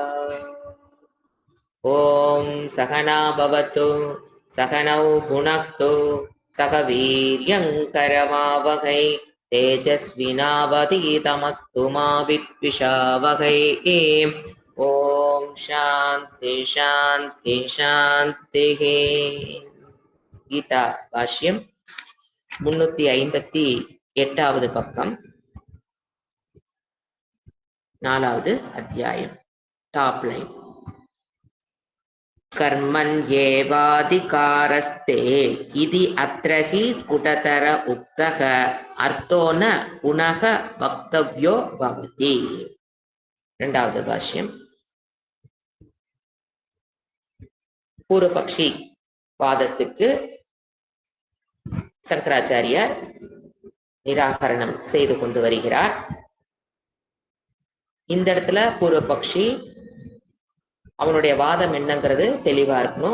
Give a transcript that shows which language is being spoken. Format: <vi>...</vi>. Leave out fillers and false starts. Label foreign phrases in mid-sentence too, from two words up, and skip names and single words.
<sa>ॐ सहना भवतु सहनौ भुनक्तु सह वीर्यङ्करमावहै तेजस्विनावधीतमस्तु मा विद्विषावहै। ॐ शान्ति शान्ति शान्तिः। गीता भाष्यं</sa> <ta>358வது பக்கம் 4வது அத்தியாயம்</ta> <en>top line</en> <sa>कर्मण्येवाधिकारस्ते इति अत्र हि स्फुटतर उक्तः अर्थो न पुनः वक्तव्यो भवति।</sa> <ta>இரண்டாவது பாஷ்யம் பூர்வபக்ஷி வாதத்துக்கு சங்கராச்சாரியார் நிராகரணம் செய்து கொண்டு வருகிறார். இந்த இடத்துல பூர்வபக்ஷி அவனுடைய வாதம் என்னங்கிறது தெளிவா இருக்கணும்.</ta>